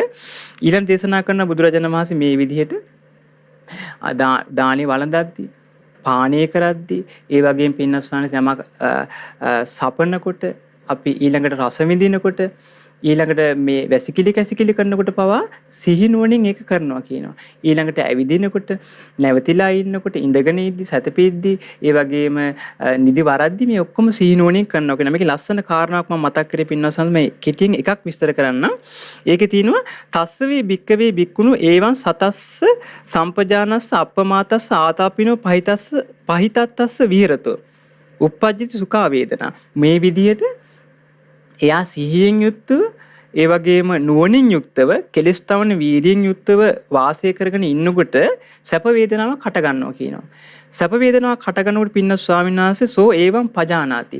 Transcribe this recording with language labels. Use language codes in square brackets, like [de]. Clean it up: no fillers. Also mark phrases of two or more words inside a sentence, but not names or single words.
[si] ඊළඟ දේශනා කරන බුදුරජාණන් වහන්සේ මේ විදිහට දානේ වළඳද්දී පානය කරද්දී ඒ වගේම පින්නස් ස්වාමීන් යමක් සපනකොට අපි ඊළඟට රස විඳිනකොට ඊළඟට මේ වැසිකිලි කැසිකිලි කරනකොට පවා සිහි නුවණින් ඒක කරනවා කියනවා. ඊළඟට ඇවිදිනකොට නැවතිලා ඉන්නකොට ඉඳගෙන ඉද්දි සැතපෙද්දි ඒ වගේම නිදි වරද්දි මේ ඔක්කොම සිහි නුවණින් කරනවා කියනවා. මේකේ ලස්සන කාරණාවක් මම මතක් කරේ පින්නවසන් මේ කෙටියෙන් එකක් විස්තර කරන්න. ඒකේ තියෙනවා [pi] තස්සවේ භික්කවේ භික්කුණු ඒවං සතස්ස සම්පජානස්ස අප්පමාතස්ස ආතාපිනෝ පහිතත්තස්ස විහෙරතෝ uppajjati සුඛා වේදනා. [si] මේ විදිහට එයා සිහියෙන් යුක්තව ඒ වගේම නුවණින් යුක්තව කෙලස් තවන වීර්යයෙන් යුක්තව වාසය කරගෙන ඉන්නකොට සැප වේදනාවක් හට ගන්නවා කියනවා. සැප වේදනාවක් හට ගන්නකොට පින්නස් ස්වාමීන් වහන්සේ [pi] සෝ ඒවම් පජානාති.